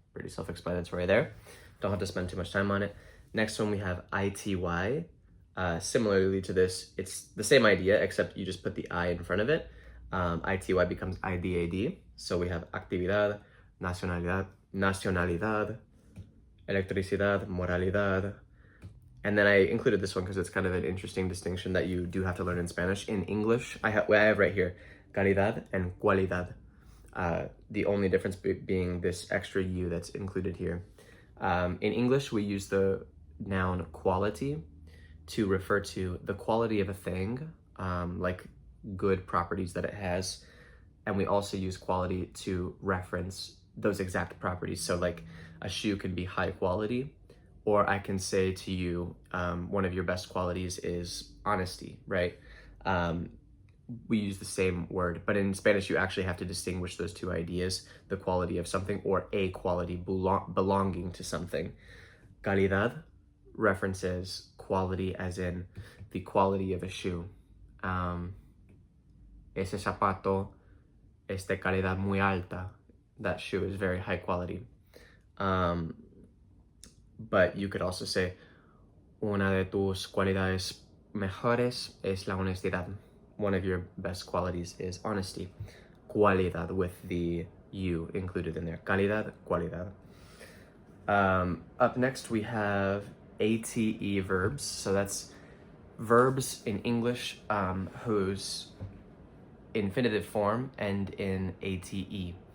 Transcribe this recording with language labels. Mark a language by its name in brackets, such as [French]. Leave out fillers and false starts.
[English] Pretty self-explanatory there. Don't have to spend too much time on it. Next one we have ity. Similarly to this, it's the same idea, except you just put the I in front of it. Ity becomes idad. So we have actividad, nacionalidad, electricidad, moralidad. And then I included this one because it's kind of an interesting distinction that you do have to learn in Spanish. In English, I have right here, calidad and cualidad. The only difference being this extra U that's included here. In English, we use the noun quality to refer to the quality of a thing, like good properties that it has. And we also use quality to reference those exact properties. So like a shoe can be high quality, or I can say to you, one of your best qualities is honesty, right? We use the same word, but in Spanish, you actually have to distinguish those two ideas, the quality of something or a quality belonging to something. Calidad references quality as in the quality of a shoe. [Spanish] Ese zapato es de calidad muy alta. [English] That shoe is very high quality. But you could also say, [Spanish] una de tus cualidades mejores es la honestidad. [English] One of your best qualities is honesty. Cualidad with the U included in there. Calidad, cualidad. Up next we have ATE verbs. So that's verbs in English whose infinitive form end in ATE.